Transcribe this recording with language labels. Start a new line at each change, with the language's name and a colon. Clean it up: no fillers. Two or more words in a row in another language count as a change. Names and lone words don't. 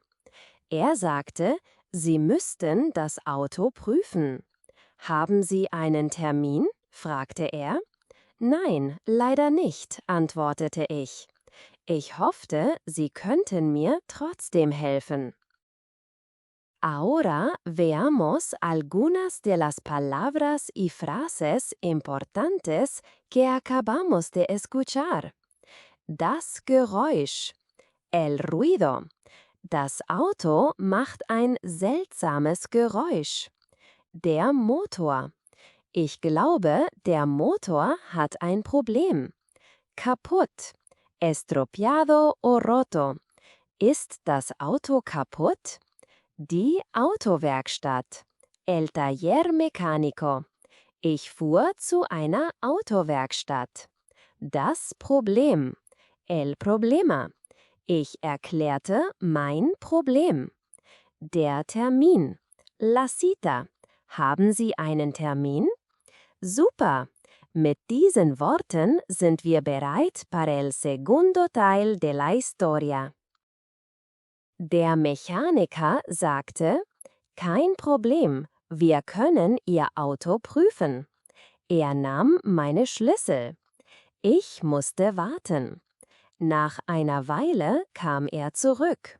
German: Er sagte, Sie müssten das Auto prüfen. »Haben Sie einen Termin?« fragte er. »Nein, leider nicht«, antwortete ich. Ich hoffte, Sie könnten mir trotzdem helfen.
Spanish: Ahora veamos algunas de las palabras y frases importantes que acabamos de escuchar.
German: Das Geräusch,
Spanish: el ruido.
German: Das Auto macht ein seltsames Geräusch. Der Motor. Ich glaube, der Motor hat ein Problem.
Spanish: Kaputt. Estropeado o roto.
German: Ist das Auto kaputt? Die Autowerkstatt.
Spanish: El taller mecánico.
German: Ich fuhr zu einer Autowerkstatt. Das Problem.
Spanish: El problema.
German: Ich erklärte mein Problem. Der Termin.
Spanish: La cita.
German: Haben Sie einen Termin? Super! Mit diesen Worten sind wir bereit
Spanish: para el segundo teil de la historia.
German: Der Mechaniker sagte, »Kein Problem, wir können Ihr Auto prüfen.« Er nahm meine Schlüssel. Ich musste warten. Nach einer Weile kam er zurück.